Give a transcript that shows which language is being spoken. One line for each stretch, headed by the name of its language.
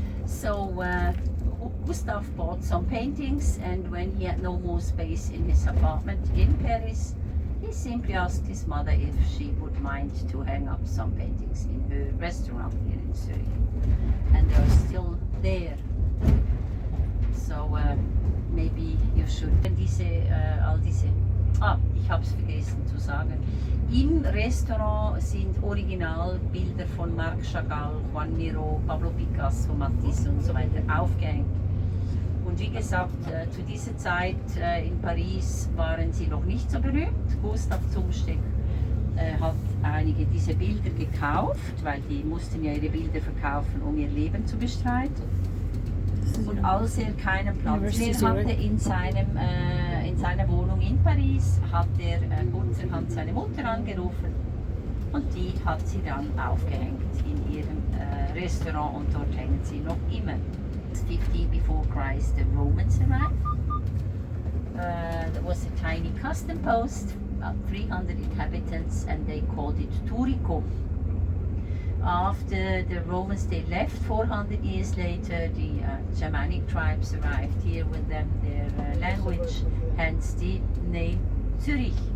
English: So Gustav bought some paintings, and when he had no more space in his apartment in Paris, he simply asked his mother if she would mind to hang up some paintings in her restaurant here in Zurich. And they're still there. So maybe you should all diese.
German: Ich habe es vergessen zu sagen. Im Restaurant sind Originalbilder von Marc Chagall, Juan Miró, Pablo Picasso, Matisse und so weiter aufgehängt. Und wie gesagt, zu dieser Zeit in Paris waren sie noch nicht so berühmt. Gustav Zumsteg hat einige dieser Bilder gekauft, weil die mussten ja ihre Bilder verkaufen, um ihr Leben zu bestreiten. Und als er keinen Platz mehr hatte in seiner Wohnung in Paris, hat er kurzerhand seine Mutter angerufen und die hat sie dann aufgehängt in ihrem Restaurant und dort hängen sie noch immer.
English: 50 before Christ, the Romans arrived. There was a tiny custom post, about 300 inhabitants, and they called it Turicum. After the Romans they left, 400 years later, the Germanic tribes arrived here with them, their language, hence the name Zurich.